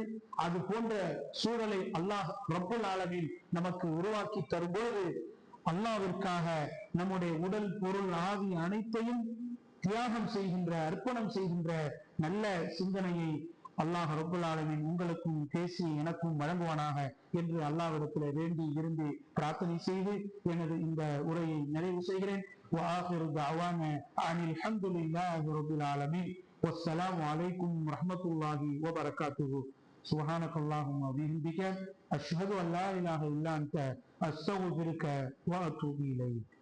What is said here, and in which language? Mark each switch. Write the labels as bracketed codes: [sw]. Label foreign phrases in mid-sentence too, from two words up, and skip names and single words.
[ta] அது போன்ற சூழலை அல்லாஹ் [ar] رب العالمين [ta] நமக்கு உருவாக்கி தரும்போது அல்லாஹ்விற்காக நம்முடைய உடல் பொருள் ஆவி அனைத்தையும் தியாகம் செய்கின்ற, அர்ப்பணம் செய்கின்ற நல்ல சிந்தனையை அல்லாஹ் [ar] رب العالمين [ta] உங்களுக்கும் பேசி எனக்கும் வழங்குவானாக என்று அல்லாஹ்விடத்தில் வேண்டி இருந்து பிரார்த்தனை செய்து எனது இந்த உரையை நிறைவு செய்கிறேன். [ar] وآخر دعوانا أن الحمد لله رب العالمين والسلام عليكم ورحمة الله وبركاته. سبحانك اللهم وبحمدك أشهد أن لا إله إلا أنت أستغفرك وأتوب إليك.